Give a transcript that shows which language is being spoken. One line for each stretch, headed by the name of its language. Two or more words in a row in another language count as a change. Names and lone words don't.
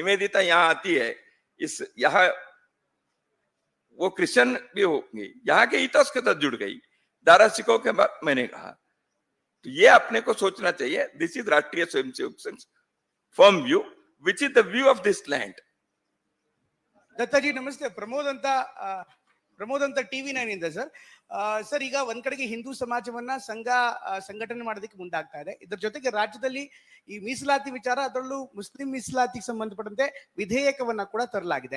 Hindi: निवेदिता यहाँ आती है, इस यहाँ वो क्रिश्चियन भी होंगी, यहाँ के इतिहास के साथ जुड़ गई। दारा सिको के बाद मैंने कहा, तो ये अपने को सोचना चाहिए।
English: This is राष्ट्रीय स्वयंसेवक संघ firm view, which is the view of this land।
Kannada: ದತ್ತಾಜಿ ನಮಸ್ತೆ. ಪ್ರಮೋದ್ ಅಂತ TV9 ಇಂದ ಸರ್. ಸರ್, ಈಗ ಒಂದ್ ಕಡೆಗೆ ಹಿಂದೂ ಸಮಾಜವನ್ನ ಸಂಘಟನೆ ಮಾಡೋದಕ್ಕೆ ಮುಂದಾಗ್ತಾ ಇದೆ. ಇದರ ಜೊತೆಗೆ ರಾಜ್ಯದಲ್ಲಿ ಈ ಮೀಸಲಾತಿ ವಿಚಾರ, ಅದರಲ್ಲೂ ಮುಸ್ಲಿಂ ಮೀಸಲಾತಿಗೆ ಸಂಬಂಧಪಟ್ಟಂತೆ ವಿಧೇಯಕವನ್ನ ಕೂಡ ತರಲಾಗಿದೆ.